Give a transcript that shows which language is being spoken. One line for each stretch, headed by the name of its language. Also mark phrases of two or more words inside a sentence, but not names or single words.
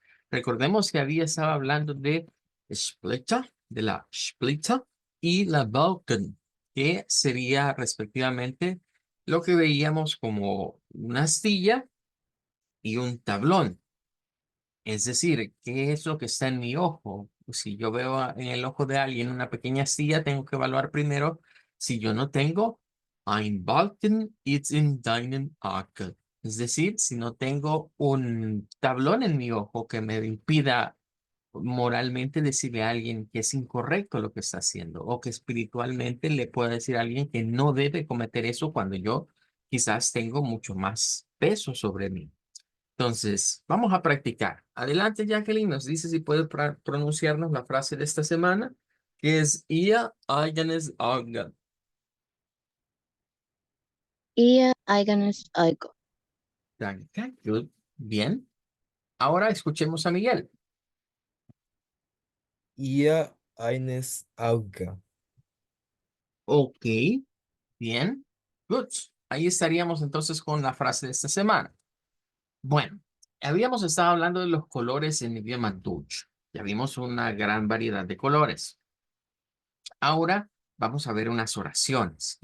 Spanish: Recordemos que había estado hablando de Splitter, de la Splitter y la Balken, que sería respectivamente lo que veíamos como una astilla y un tablón. Es decir, ¿qué es lo que está en mi ojo? Si yo veo en el ojo de alguien una pequeña astilla, tengo que evaluar primero si yo no tengo
German: ein Balken ist in deinem Auge.
Spanish: Es decir, si no tengo un tablón en mi ojo que me impida moralmente decirle a alguien que es incorrecto lo que está haciendo o que espiritualmente le pueda decir a alguien que no debe cometer eso cuando yo quizás tengo mucho más peso sobre mí. Entonces, vamos a practicar. Adelante, Jacqueline, nos dice si puede pronunciarnos la frase de esta semana, que es
German: Ihr eigenes Auge. Ihr eigenes Auge. Danke.
Spanish: Good. Bien. Ahora escuchemos a Miguel.
German: Ihr eines Auge.
Spanish: Ok, bien. Good. Ahí estaríamos entonces con la frase de esta semana. Bueno, habíamos estado hablando de los colores en idioma Dutch. Ya vimos una gran variedad de colores. Ahora vamos a ver unas oraciones.